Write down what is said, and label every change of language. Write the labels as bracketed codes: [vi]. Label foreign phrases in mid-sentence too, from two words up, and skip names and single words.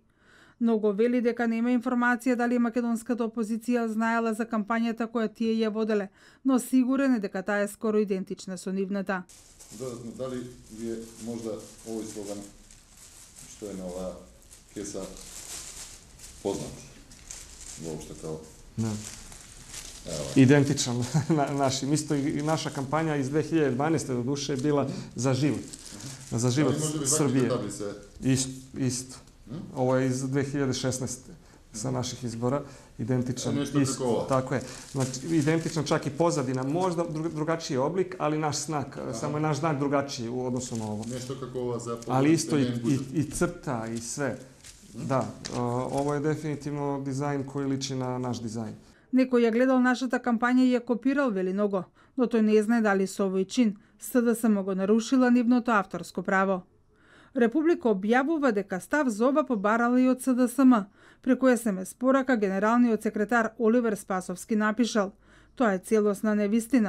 [mk] Многу вели дека нема информација дали македонската опозиција знаела за кампањата која тие ја воделе, но сигурен е дека таа е скоро идентична со нивната. Дали ви е можда овој слоган што е на оваа кеса познат? [sr] Воопшто као... Идентичan našim. Isto i naša kampanja iz 2012. do duše je bila za život. Za život Srbije. Isto. Ovo je iz 2016. sa naših izbora. Identičan. Tako je. Znači, identičan čak i pozadina. Možda drugačiji oblik, ali naš znak. Samo je naš znak drugačiji u odnosu na ovo. Nešto kako ova zapravo... Ali isto i crta i sve. Da, ovo je definitivno dizajn koji liči na naš dizajn. [mk] Некој ја гледал нашата кампања и ја копирал, вели Ного, но тој не знае дали со овој чин СДСМ го нарушила нивното авторско право. Република објавува дека став за ова побарала и од СДСМ, преку СМС порака генералниот секретар Оливер Спасовски напишал: "Тоа е целосна невистина.